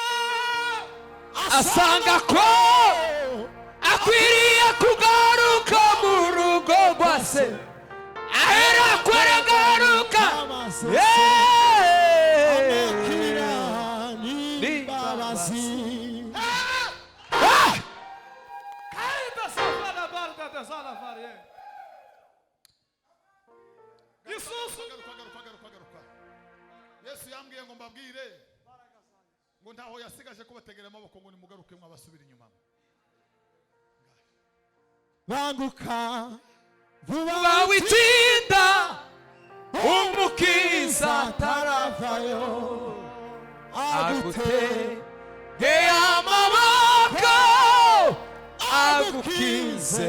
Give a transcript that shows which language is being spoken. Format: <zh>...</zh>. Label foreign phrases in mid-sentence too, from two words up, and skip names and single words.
<rw>asanga ko akwiriye kugaruka mu rugo rwa se, ahera ko aragaruka n'imbabazi. kaida safara barda de zala varie. Yisuzumye garuka. Yesu yambwiye ngo mbabwire ngo ntaho yasigaje kubategera amaboko ngo nimugaruke mwabasubira inyuma. banguka vuba witinda umukiza ataravayo, aguteye amaboko agukize</rw>